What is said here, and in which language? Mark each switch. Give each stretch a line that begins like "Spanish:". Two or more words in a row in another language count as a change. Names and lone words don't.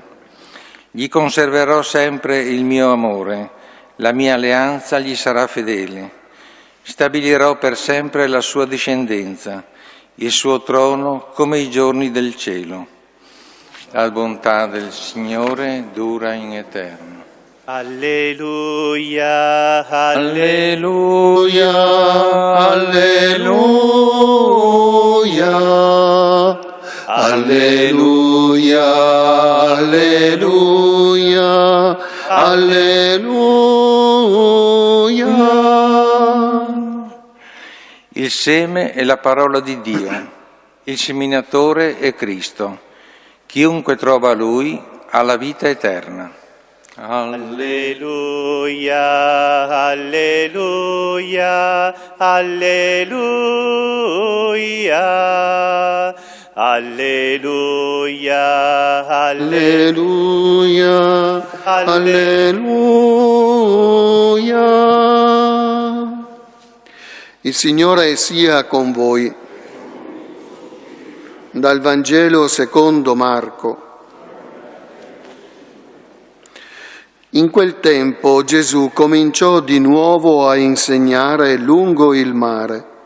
Italian: Gli conserverò sempre il mio amore, la mia alleanza gli sarà fedele. Stabilirò per sempre la sua discendenza, il suo trono come i giorni del cielo. La bontà del Signore dura in eterno. Alleluia, Alleluia, alleluia, alleluia, alleluia. Alleluia. Il seme è la parola di Dio, il seminatore è Cristo. Chiunque trova Lui ha la vita eterna. Alleluia, alleluia, alleluia, alleluia, Alleluia, alleluia. Il Signore sia con voi. Dal Vangelo secondo Marco. In quel tempo Gesù cominciò di nuovo a insegnare lungo il mare.